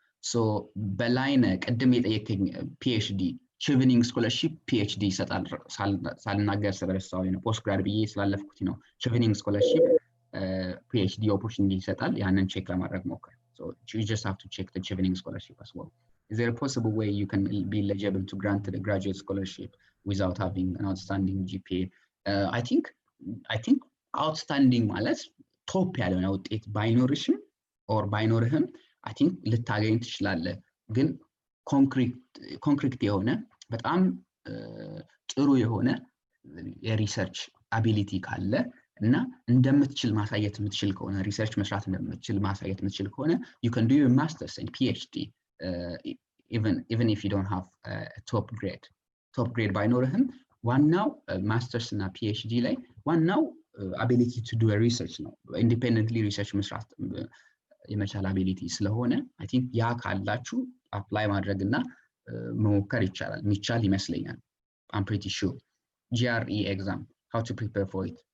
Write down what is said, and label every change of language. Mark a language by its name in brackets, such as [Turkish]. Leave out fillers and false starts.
[Amharic] So በላይነ ቅድም የጠየቀኝ PhD ቺቭኒንግ ስኮላርሺፕ PhD ይሰጣል ሳልናገር ስለረሳው ነው ፖስት ግራድ ብዬ ስላለፍኩት ነው። ቺቭኒንግ ስኮላርሺፕ PhD opportunity ይሰጣል። ያንን ቼክ ለማድረግ ሞክር። [English] So you just have to check the Chevening scholarship as well. Is there a possible way you can be eligible to grant the graduate scholarship without having an outstanding GPA? [Amharic] I think outstanding ማለት ቶፕ ያለው ነው ውጤት ባይኖርሽም or ባይኖርህም I think ልታገኝ ትችላለህ። ግን ኮንክሪት የሆነ በጣም ጥሩ የሆነ የሪሰርች አቢሊቲ ካለ እና እንደምትችል ማሳየት የምትችል ከሆነ ሪሰርች መስራት እንደምትችል ማሳየት የምትችል ከሆነ [English] you can do your masters and PhD even if you don't have a top grade [Amharic] ባይኖርህም ዋናው ማስተርስ እና PhD ላይ ዋናው [English] ability to do a research [Amharic] ነው። independently research መስራት የመቻል ability ስለሆነ I think ያ ካላችሁ apply ማድረግና መሞከር ይቻላል የሚቻል ይመስለኛል። [English] I'm pretty sure. GRE exam, how to prepare for it?